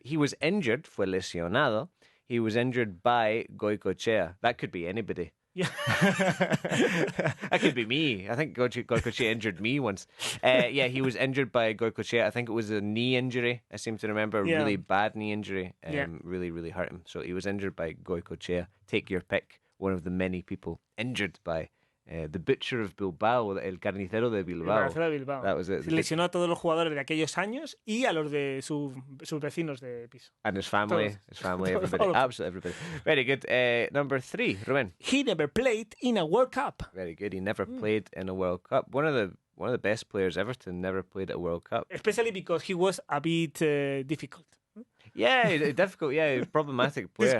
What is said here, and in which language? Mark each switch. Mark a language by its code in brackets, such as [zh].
[en] He was injured, [es] fue lesionado. [en] He was injured by Goicoechea. That could be anybody. Yeah. That could be me. I think Goicoechea injured me once. He was injured by Goicoechea. I think it was a knee injury. I seem to remember a really bad knee injury. Really, really hurt him. So he was injured by Goicoechea. Take your pick. One of the many people injured by the butcher of Bilbao, [es] el carnicero de Bilbao. [en] That was it. [es] Lesionó a todos los jugadores de aquellos años y a los de sus vecinos de piso. [en] And his family, everybody, absolutely everybody. Very good. Number 3, Ruben. He never played in a World Cup. Very good. He never played in a World Cup. One of the best players ever to never played at a World Cup. Especially because he was a bit difficult. Yeah, difficult. Yeah, problematic player.